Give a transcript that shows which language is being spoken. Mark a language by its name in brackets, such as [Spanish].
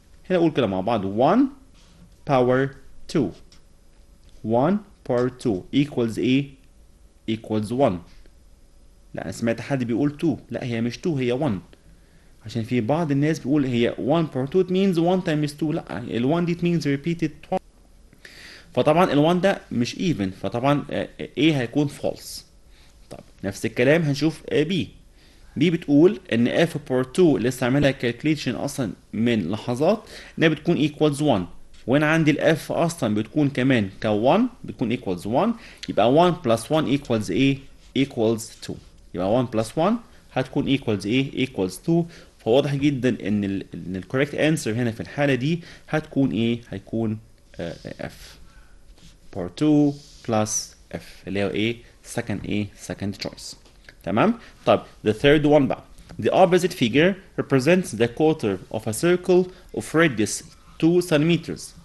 [Arabic] هنا اقول كده مع بعض 1 power 2 1 power 2 equals ايه؟ equals 1. لا انا سمعت حد بيقول 2، لا هي مش 2 هي 1، عشان في بعض الناس بيقول هي 1 power 2 [English] it means 1 times 2. [Arabic] لا ال 1 دي [English] it means repeated twice. [Arabic] فطبعا ال 1 ده مش even، فطبعا A هيكون false. طب نفس الكلام هنشوف B. B بتقول ان f power 2 لسه عاملها calculation اصلا من لحظات انها بتكون equals 1، وانا عندي ال f اصلا بتكون كمان ك 1 بتكون equals 1، يبقى 1 plus 1 equals ايه؟ equals 2. يبقى 1 plus 1 هتكون equals ايه؟ equals 2. فواضح جدا ان ال [English] correct answer [Arabic] هنا في الحالة دي هتكون ايه؟ هيكون f power 2 plus f اللي هو ايه؟ [English] second choice. [Arabic] تمام. طب [English] the third one [Arabic] بقى [English] the opposite figure represents the quarter of a circle of radius 2 centimeters.